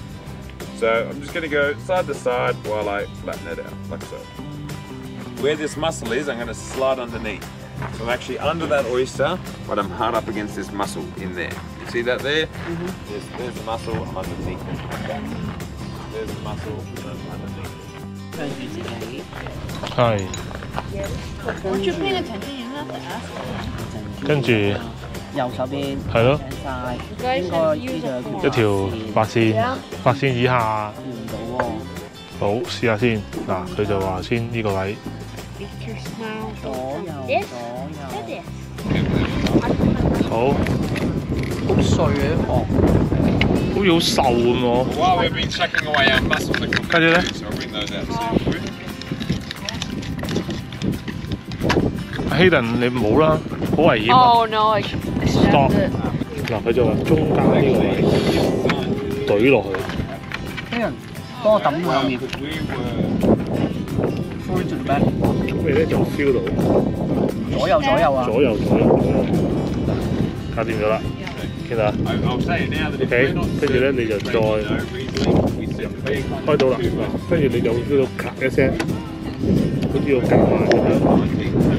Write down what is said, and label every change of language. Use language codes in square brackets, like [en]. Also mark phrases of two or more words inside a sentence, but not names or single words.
[en] So I'm just going to go side to side while I flatten it out, like so. Where this muscle is, I'm going to slide underneath. So I'm actually under that oyster, but I'm hard up against this muscle in there. You see that there? There's the muscle, I'm underneath it. There's the muscle, I'm underneath it. [yue] 係。我最邊嘅陳經影啦，跟住右手邊係咯，應該呢度一條白線，白線以下。見唔到喎。好，試下先。嗱，佢就話先呢個位。左右。好。好碎嘅啲殼。好似好瘦咁喎。 [en] While we've been chucking away our muscle, so I'll bring those out soon. [yue] Hayden，你唔好啦，好危險。 [en] Oh no! I Stop. snapped it. [yue] 嗱，佢就話中間呢個位懟落去。啲人幫我抌兩面。 [en] Forward back。 [yue] 咁你咧就 feel 到。左右啊。左右。搞掂咗啦，見到啊 ？OK， 跟住咧你就再開到啦，嗱，跟住你就 feel 到咔一聲，好似要夾埋咁樣。